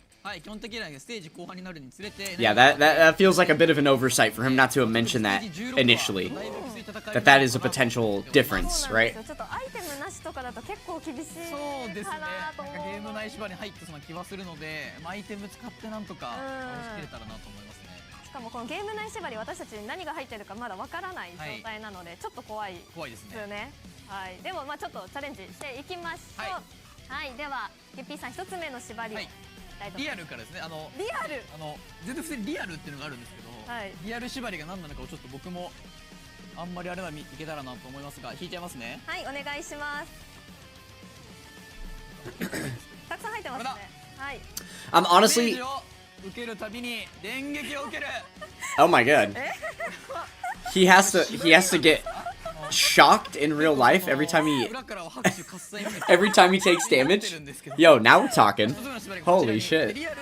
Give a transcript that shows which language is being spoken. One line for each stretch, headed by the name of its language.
Japanese: はい基本的にはステージ後半になるにつれて
English: Yeah, that feels like a bit of an oversight for him not to have mentioned that initially. That is a potential difference, right?
Japanese: ちょっとアイテムなしとかだと結構厳しいそうですねかなと思う。ゲーム内縛りに入ってそうな気はするので、アイテム使ってなんとか倒しきれたらなと思いますね。しかもこのゲーム内縛り私たちに何が入ってるかまだわからない状態なので、ちょっと怖いですね。はい。でもまあちょっとチャレンジしていきましょう。はい。ではゲッピーさん一つ目の縛りを。リアルからですね。リアル。全然普通にリアルっていうのがあるんですけど、リアル縛りが何なのかをちょっと僕もあんまりあれはいけたらなと思いますが、引いちゃいますね。はい、お願いします。たくさん入ってますね。はい。
English: Honestly,
Japanese: 受けるたびに電撃を受ける。
English: oh my god. He has to get shocked in real life every time he takes damage. Yo, now we're talking. Holy shit.